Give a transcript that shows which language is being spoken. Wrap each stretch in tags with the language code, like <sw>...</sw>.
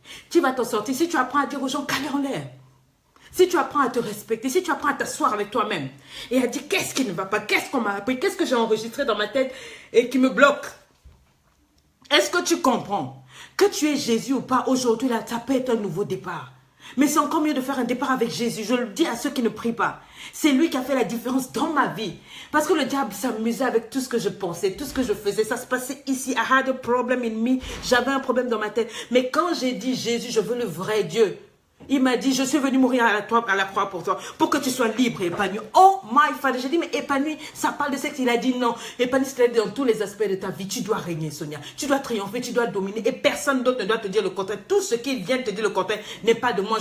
<fr>Tu vas t'en sortir si tu apprends à dire aux gens calme en l'air. Si tu apprends à te respecter, si tu apprends à t'asseoir avec toi-même et à dire qu'est-ce qui ne va pas, qu'est-ce qu'on m'a appris, qu'est-ce que j'ai enregistré dans ma tête et qui me bloque. Est-ce que tu comprends que tu es Jésus ou pas aujourd'hui, là, ça peut être un nouveau départ. Mais c'est encore mieux de faire un départ avec Jésus. Je le dis à ceux qui ne prient pas. C'est lui qui a fait la différence dans ma vie. Parce que le diable s'amusait avec tout ce que je pensais, tout ce que je faisais. Ça se passait ici.</fr> <en>I had a problem in me.</en> <fr>J'avais un problème dans ma tête. Mais quand j'ai dit Jésus, je veux le vrai Dieu. Il m'a dit, je suis venu mourir à la croix pour toi, pour que tu sois libre et épanoui.</fr> <en>Oh my Father,</en> <fr>j'ai dit, mais épanoui, ça parle de sexe. Il a dit non, épanoui, c'est dans tous les aspects de ta vie. Tu dois régner, Sonia. Tu dois triompher, tu dois dominer. Et personne d'autre ne doit te dire le contraire. Tout ce qui vient te dire le contraire n'est pas de moi.</fr>